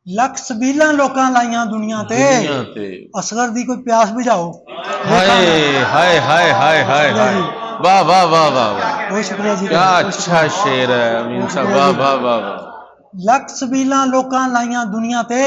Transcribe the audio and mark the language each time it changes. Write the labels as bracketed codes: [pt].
[pa] لکھ سبیلاں لوکاں لائیاں دنیا تے، اصغر دی کوئی پیاس بجھاؤ ویکھاں میں۔ ہائے ہائے ہائے ہائے ہائے، واہ واہ واہ واہ واہ، [ur] بہت شکریہ جی، کیا اچھا شعر ہے امین صاحب، واہ واہ واہ واہ۔ [pa] لکھ سبیلاں لوکاں لائیاں دنیا تے،